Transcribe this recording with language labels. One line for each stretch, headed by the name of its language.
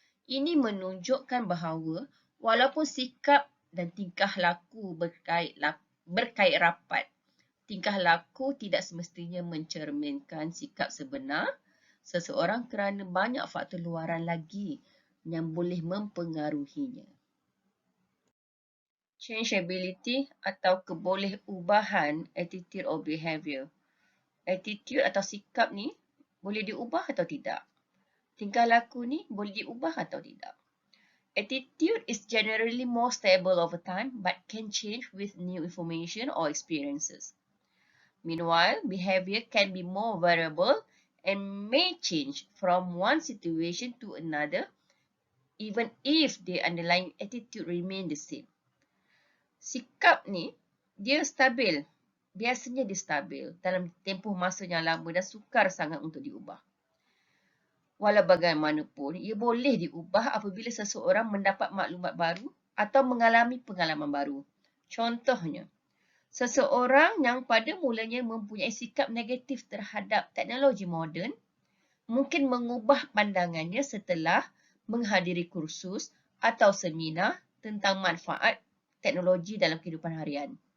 Malay: Ini menunjukkan bahawa walaupun sikap dan tingkah laku berkait rapat, tingkah laku tidak semestinya mencerminkan sikap sebenar seseorang kerana banyak faktor luaran lagi yang boleh mempengaruhinya.
English: Changeability
Malay: atau kebolehubahan
English: attitude or behavior.
Malay: Attitude atau sikap ni boleh diubah atau tidak? Tingkah laku ni boleh diubah atau tidak?
English: Attitude is generally more stable over time but can change with new information or experiences. Meanwhile, behavior can be more variable and may change from one situation to another even if the underlying attitude remain the same.
Malay: Sikap ni dia stabil biasanya dia stabil dalam tempoh masa yang lama dan sukar sangat untuk diubah. Walau bagaimanapun, ia boleh diubah apabila seseorang mendapat maklumat baru atau mengalami pengalaman baru. Contohnya, seseorang yang pada mulanya mempunyai sikap negatif terhadap teknologi moden mungkin mengubah pandangannya setelah menghadiri kursus atau seminar tentang manfaat teknologi dalam kehidupan harian.